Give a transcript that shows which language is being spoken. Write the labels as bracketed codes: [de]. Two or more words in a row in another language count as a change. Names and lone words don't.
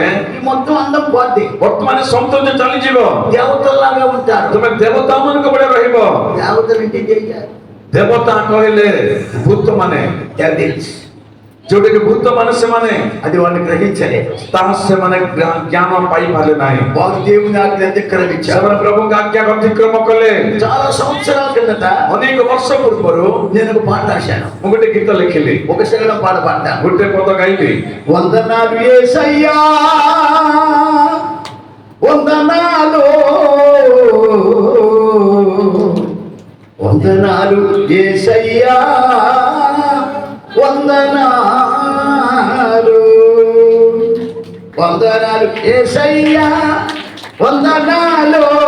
[te] ఈ మొత్తం అందం పోద్ది. [or] ବର୍ତ୍ତମାନ ସୌନ୍ଦର୍ଯ୍ୟ ଚାଲିଯିବ। [te] దేవతల్లాగా ఉంటారు. [or] ତୁମେ ଦେବତା ମାନଙ୍କ ଭଳିଆ ରହିବ। [te] దేవతలు అంటే చేయాలి [or] ଦେବତା କହିଲେ ଭୂତ ମାନେ, [te] డెవిల్స్. [or] ଯୋଉଟାକି ଭୂତ ମାନେ ସେମାନେ [te] అది వాళ్ళు గ్రహించలేదు. [or] ତାହା ସେମାନେ ଜ୍ଞାନ ପାଇପାରିଲେ ନାହିଁ। [te] వారు దేవుని ఆజ్ఞ అతిక్రమించారు. [or] ସେମାନେ ପ୍ରଭୁଙ୍କ ଆଜ୍ଞାକୁ ଅତିକ୍ରମ କଲେ। [te] చాలా సంవత్సరాల కిందట [or] ଅନେକ ବର୍ଷ ପୂର୍ବରୁ [te] నేను ఒక పాట రాశాను. [or] ମୁଁ ଗୋଟେ గୀତ ଲେଖିଲି, [te] ఒక శకలం పాట పాడతాను. [or] ଗୋଟେ ପଦ ଗାଇଲି। [te] వందనాలు యేసయ్యా, వందనాలు, వందనాలు యేసయ్యా, వందనాలు, వందనాలు యేసయ్యా, వందనాలు,